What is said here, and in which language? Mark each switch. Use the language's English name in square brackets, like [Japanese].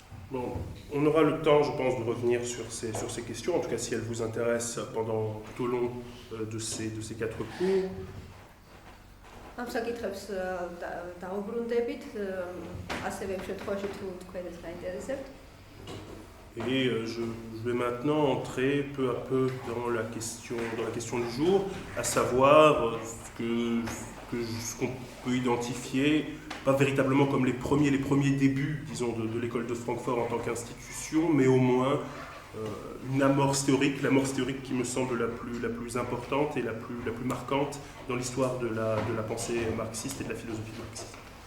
[French] Bon, on aura le temps, je pense, de revenir sur ces questions, en tout cas si elles vous intéressent tout au long de ces 4 cours. [Georgian] ამ საკითხებს დაუბრუნდებით, ასევე იმ შემთხვევაში თუ თქვენს გაინტერესებთ. [French] Et je vais maintenant entrer peu à peu dans la question du jour, à savoir ce qu'on peut identifier, pas véritablement comme les premiers débuts, disons, de l'école de Francfort en tant qu'institution, mais au moins une amorce théorique, l'amorce théorique qui me semble la plus importante et la plus marquante dans l'histoire de la pensée marxiste et de la philosophie marxiste.